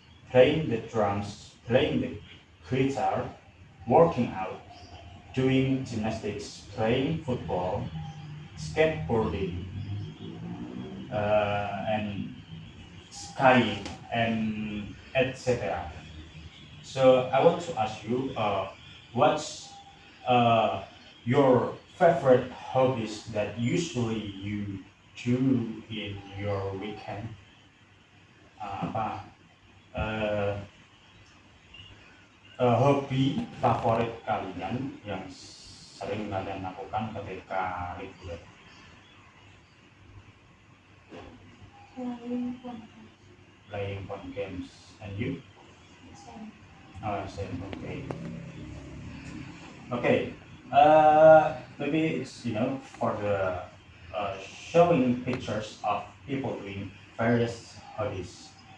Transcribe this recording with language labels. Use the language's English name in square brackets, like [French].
[English] playing the drums, playing the guitar, working out, doing gymnastics, playing football, skateboarding, and skiing, and etc. So I want to ask you, what's your favorite hobbies that usually you do in your weekend? [Indonesian] Apa hobi favorit kalian yang sering kalian lakukan ketika libur? [English] Playing Playing phone games, and you? Same. Oh, same. Okay. Okay. Maybe it's for the showing pictures of people doing various hobbies.